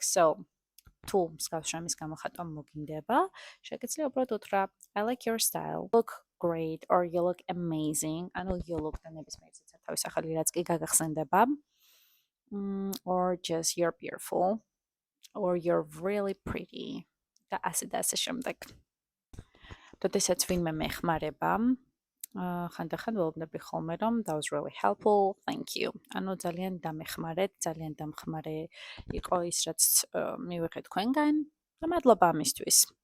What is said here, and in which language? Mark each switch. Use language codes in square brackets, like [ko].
[ka] So თუ მსგავს რამის გამოხატვა მოგინდება, შეგიძლია უბრალოდ უთხრა [en] I like your style, look great or you look amazing. [ka] ანუ [en] you look [ka] და ნებისმიერ ცეცხლთავის ახალი რაც კი გაგახსენდება. [en] Or just you're beautiful or you're really pretty. [ka] და ასე შემდეგ. როდესაც ვინმე მეხმარება, ხანდახან ველოდნები ხოლმე რომ [en] that was really helpful, thank you. [ka] ანუ ძალიან დამეხმარეთ, ძალიან დამხმარე იყო ის, რაც მივიღეთ თქვენგან და მადლობა ამისთვის.